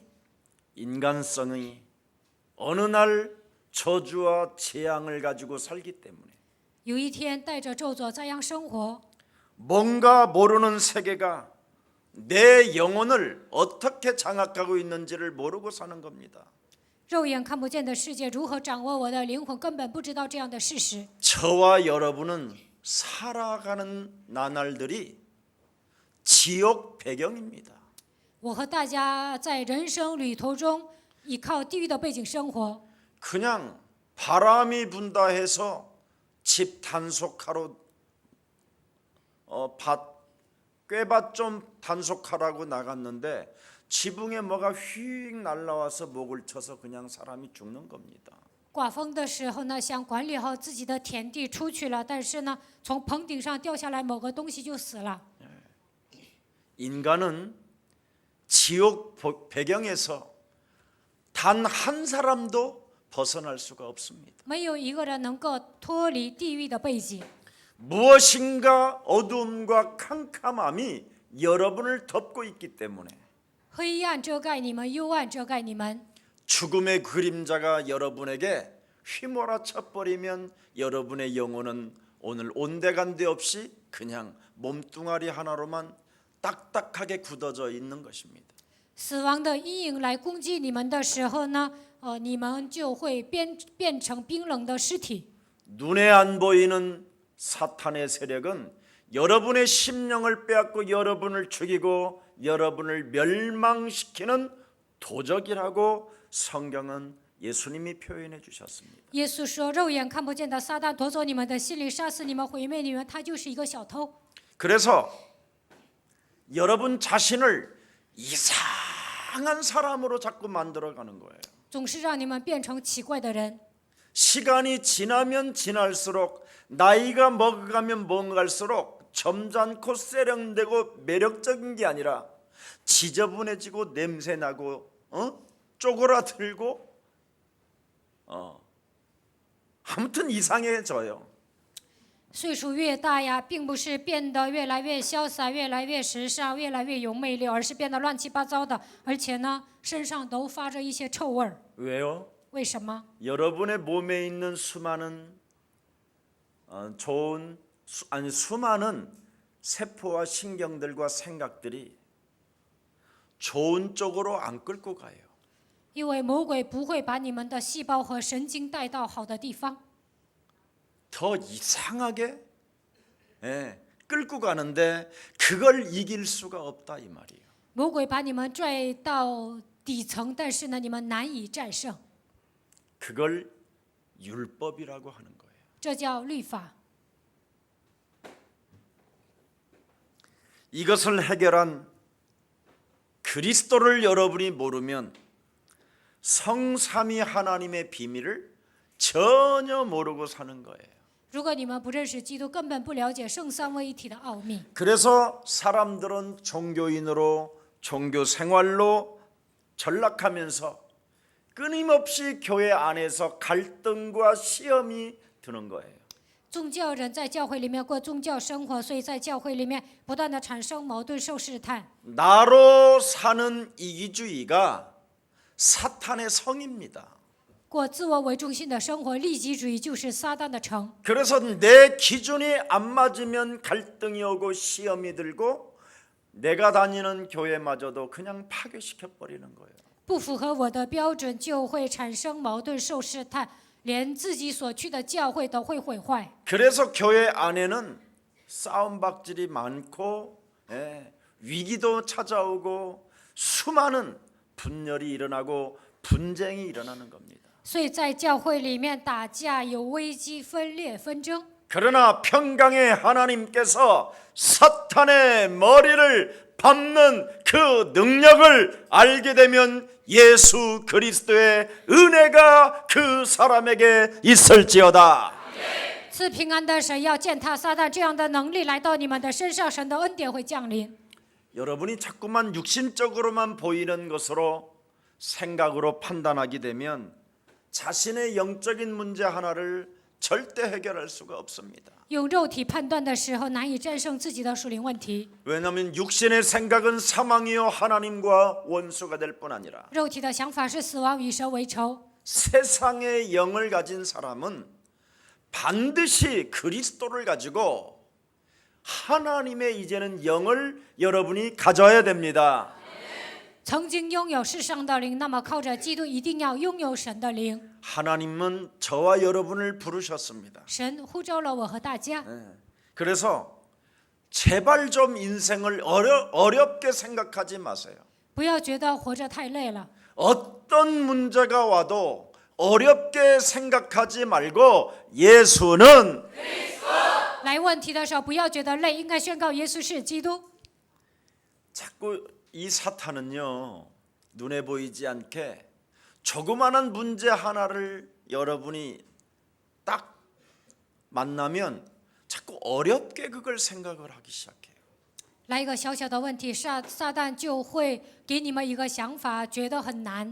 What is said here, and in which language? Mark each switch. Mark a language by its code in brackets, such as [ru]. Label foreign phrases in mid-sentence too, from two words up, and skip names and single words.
[ko] 인간성이 어느 날 저주와 재앙을 가지고 살기 때문에 [zh] 有一天带着咒诅这样生活， [ko] 뭔가 모르는 세계가 내 영혼을 어떻게 장악하고 있는지를 모르고 사는 겁니다. [zh] 肉眼看不见的世界如何掌握我的灵魂，根本不知道这样的事实。 [ko] 저와 여러분은 살아가는 나날들이 지옥 배경입니다. [zh] 我和大家在人生旅途中依靠地狱的背景生活， [ko] 그냥 바람이 분다 해서 집 단속하러 꾀밭 좀 단속하라고 나갔는데 지붕에 뭐가 휙 날라와서 목을 쳐서 그냥 사람이 죽는 겁니다. [zh] 刮风的时候呢，想管理好自己的田地出去了，但是呢，从棚顶上掉下来某个东西就死了。 [ko] 인간은 지옥 배경에서 단 한 사람도 벗어날 수가 없습니다. [zh] 没有一个人能够脱离地狱的背景。 [ko] 무엇인가 어두움과 캄캄함이 여러분을 덮고 있기 때문에 [zh] 黑暗遮盖你们，幽暗遮盖你们。 [ko] 죽음의 그림자가 여러분에게 휘몰아쳐 버리면 여러분의 영혼은 오늘 온데간데 없이 그냥 몸뚱아리 하나로만 딱딱하게 굳어져 있는 것입니다. [zh] 死亡的阴影来攻击你们的时候呢，你们就会变成冰冷的尸体。 [ko] 눈에 안 보이는 사탄의 세력은 여러분의 심령을 빼앗고 여러분을 죽이고 여러분을 멸망시키는 도적이라고 성경은 예수님이 표현해 주셨습니다. [zh] 耶稣说：“肉眼看不见的撒旦夺走你们的心灵，杀死你们，毁灭你们，他就是一个小偷。” [ko] 그래서 여러분 자신을 이상한 사람으로 자꾸 만들어가는 거예요. [zh] 总是让你们变成奇怪的人。 [ko] 시간이 지나면 지날수록 나이가 먹어가면 먹어갈수록 점잖고 세련되고 매력적인 게 아니라 지저분해지고 냄새나고 쪼그라들고 아무튼 이상해져요. [zh] 岁数越大呀，并不是变得越来越潇洒、越来越时尚、越来越有魅力，而是变得乱七八糟的，而且呢，身上都发着一些臭味儿。 [ko] 왜요? [zh] 为什么？ [ko] 여러분의 몸에 있는 수많은 수많은 세포와 신경들과 생각들이 좋은 쪽으로 안 끌고 가요. [zh] 因为魔鬼不会把你们的细胞和神经带到好的地方， [ko] 더 이상하게 끌고 가는데 그걸 이길 수가 없다 이 말이에요. [zh] 魔鬼把你们拽到底层，但是呢，你们难以战胜， [ko] 그걸 율법이라고 하는 거예요. [zh] 这叫律法。 [ko] 이것을 해결한 그리스도를 여러분이 모르면 성삼위 하나님의 비밀을 전혀 모르고 사는 거예요. [zh] 如果你们不认识基督，根本不了解圣三位一体的奥秘。 [ko] 그래서 사람들은 종교인으로 종교 생활로 전락하면서 끊임없이 교회 안에서 갈등과 시험이 드는 거예요. [zh] 宗教人在教会里面过宗教生活，所以在教会里面不断的产生矛盾，受试探。 [ko] 나로 사는 이기주의가 사탄의 성입니다. [zh] 过自我为中心的生活，利己主義就是撒旦的城。 [ko] 그래서 내 기준이 안 맞으면 갈등이 오고 시험이 들고 내가 다니는 교회마저도 그냥 파괴시켜 버리는 거예요. [zh] 不符合我的标准，就会产生矛盾，受试探， 连自己所去的教会都会毁坏。 [ko] 그래서 교회 안에는 싸움박질이 많고 위기도 찾아오고 수많은 분열이 일어나고 분쟁이 일어나는 겁니다. [zh] 所以在教会里面打架，有危机、分裂、纷争。 [ko] 그러나 평강의 하나님께서 사탄의 머리를 밟는 그 능력을 알게 되면 예수 그리스도의 은혜가 그 사람에게 있을지어다. [zh] 赐平安的神要践踏撒旦这样的能力来到你们的身上，神的恩典会降临。 [ko] 여러분이 자꾸만 육신적으로만 보이는 것으로 생각으로 판단하게 되면 자신의 영적인 문제 하나를 절대 해결할 수가 없습니다. [zh] 用肉体判断的时候，难以战胜自己的属灵问题。 [ko] 왜냐하면 육신의 생각은 사망이요 하나님과 원수가 될 뿐 아니라 [zh] 肉体的想法是死亡，与神为仇。 [ko] 세상의 영을 가진 사람은 반드시 그리스도를 가지고 하나님의 이제는 영을 여러분이 가져야 됩니다. [zh] 曾经拥有世上的灵，那么靠着基督一定要拥有神的灵。 [ko] 하나님은 저와 여러분을 부르셨습니다. [zh] 神呼召了我和大家， [ko] 그래서 제발 좀 인생을 어렵게 생각하지 마세요. [zh] 不要觉得活着太累了。 [ko] 어떤 문제가 와도 어렵게 생각하지 말고 예수는 [zh] 来问题的时候，不要觉得累，应该宣告耶稣是基督。 [ko] 자꾸 이 사탄은요 눈에 보이지 않게 조그마한 문제 하나를 여러분이 딱 만나면 자꾸 어렵게 그걸 생각을 하기 시작해요. [zh] 来一个小小的问题，撒旦就会给你们一个想法，觉得很难。